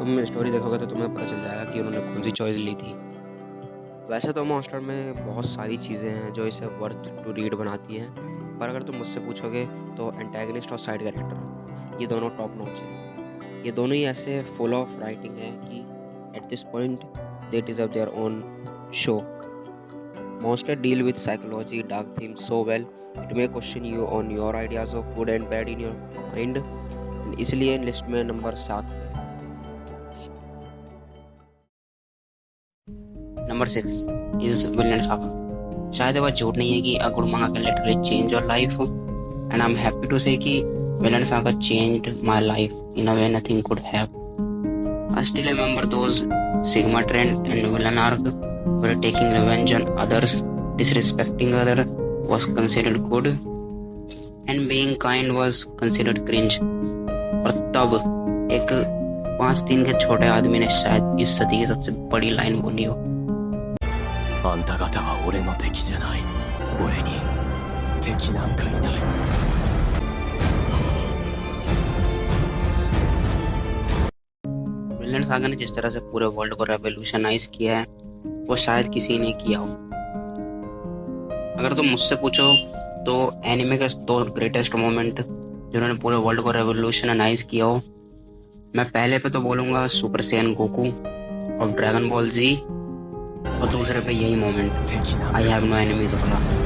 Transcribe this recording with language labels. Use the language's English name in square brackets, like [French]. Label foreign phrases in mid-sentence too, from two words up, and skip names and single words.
[Hindi] तुम स्टोरी देखोगे तो तुम्हें पता चल जाएगा कि उन्होंने कौन-सी चॉइस ली थी। वैसे तो मॉन्स्टर में बहुत सारी चीज़ें हैं जो इसे [English] worth to read [Hindi] बनाती हैं, पर अगर तुम मुझसे पूछोगे तो एंटागनिस्ट और [English] side character [Hindi] ये दोनों [English] top notch [Hindi] हैं। ये दोनों ही ऐसे [English] full of writing [Hindi] है कि [English] at this point they deserve their own show. Monster deal with psychology, dark themes so well. It may question you on your ideas of good and bad in your mind. [Hindi] And इसलिए लिस्ट में नंबर 7 पे है। [English] number 6 is Villain Saga. [Hindi] शायद ये बात झूठ नहीं है कि [English] a good manga can literally change your life, and I am happy to say ki Villain Saga changed my life in a way nothing could have. I still remember those Sigma trend and villain arc where taking revenge on others, disrespecting other was considered good, and being kind was considered cringe. [Hindi] और तब एक 5'3" के छोटे आदमी ने शायद इस सदी की सबसे बड़ी लाइन बोली हो। [Japanese] あんた方は俺の敵じゃない。俺に敵なんかいない。 [Hindi] विलेन सागा ने जिस तरह से पूरे वर्ल्ड को रेवोल्यूशनाइज किया है वो शायद किसी ने किया हो। अगर तुम मुझसे पूछो तो एनिमे के 2 ग्रेटेस्ट मोमेंट जिन्होंने पूरे वर्ल्ड को रेवोल्यूशनाइज किया हो, मैं पहले पे तो बोलूंगा सुपर सैयन गोकू और ड्रैगन बॉल जी, और दूसरे पे यही मोमेंट [English] I have no enemies [Hindi] वाला।